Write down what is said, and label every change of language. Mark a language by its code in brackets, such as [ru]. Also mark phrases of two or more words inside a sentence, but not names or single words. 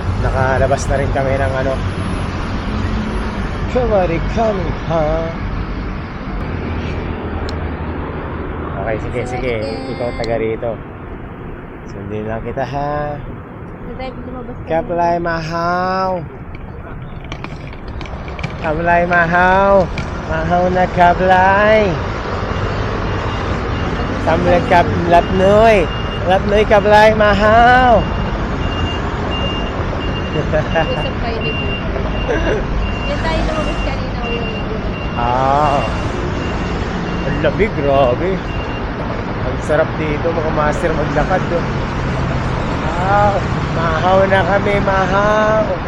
[tl] Nakalabas na rin kami ng ano. Kamarikami, ha? Okay, sige. Ikaw taga rito. Sundin lang kita, ha? Kaplay mahaw. Kaplay mahaw. Mahaw na kaplay. Samlag lapnoy. Lapnoy kaplay mahaw. Usap kayo ni Po. Yan tayo lumabas kanina o yung Ang lamig, grabe. Ang sarap dito, mga master maglakad. Mahaw na kami, mahaw.